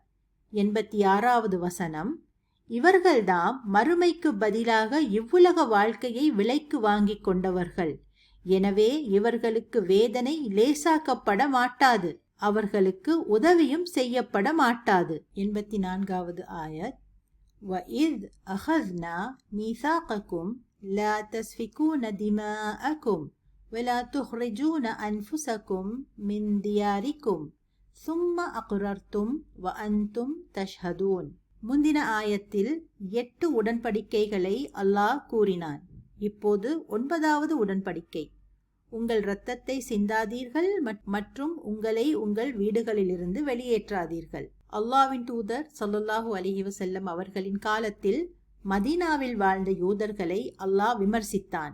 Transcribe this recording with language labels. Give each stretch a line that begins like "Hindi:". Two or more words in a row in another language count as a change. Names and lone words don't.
Tamil: 86வது வசனம். இவர்கள்தாம் மறுமைக்கு பதிலாக இவ்வுலக வாழ்க்கையை விலைக்கு வாங்கிக் கொண்டவர்கள். எனவே இவர்களுக்கு வேதனை லேசாக்கப்பட மாட்டாது, அவர்களுக்கு உதவியும் செய்யப்பட மாட்டாது. 84வது ஆயத்.
Arabic: وَإِذْ أَخَذْنَا مِيثَاقَكُمْ لَا تَسْفِكُونَ دِمَاءَكُمْ وَلَا تُخْرِجُونَ أَنفُسَكُمْ مِنْ دِيَارِكُمْ ثُمَّ أَقْرَرْتُمْ وَأَنْتُمْ تَشْهَدُونَ.
Tamil: முந்தின ஆயத்தில் 8 உடன்படிக்கைகளை அல்லாஹ் கூறினான். இப்போது 9வது உடன்படிக்கை. உங்கள் இரத்தத்தை சிந்தாதீர்கள் மற்றும் உங்களை உங்கள் வீடுகளிலிருந்து வெளியேற்றாதீர்கள். அல்லாஹ்வின் தூதர்
Arabic: صلى الله عليه وسلم
Tamil: அவர்களின் காலத்தில் மதீனாவில் வாழ்ந்த யூதர்களை அல்லாஹ் விமர்சித்தான்.